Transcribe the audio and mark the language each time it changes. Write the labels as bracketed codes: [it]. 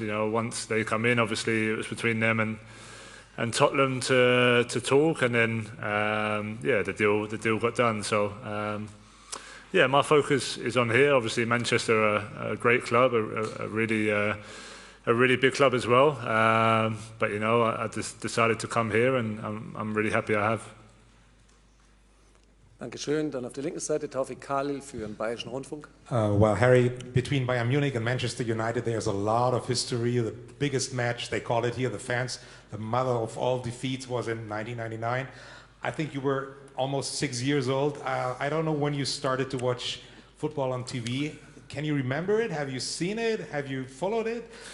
[en] Once they come in, obviously it was between them and Tottenham to talk, and then the deal got done. So yeah, my focus is on here. Obviously, Manchester are a great club, a really big club as well. But I just decided to come here, and I'm really happy I have. [de] Dankeschön. Dann auf der linken Seite Taufik Khalil für den Bayerischen Rundfunk. [en] Well, Harry, between Bayern Munich and Manchester United, there's a lot of history. The biggest match, they call it here, the fans, the mother of all defeats, was in 1999. I think you were almost 6 years old. I don't know when you started to watch football on TV. Can you remember it? Have you seen it? Have you followed it?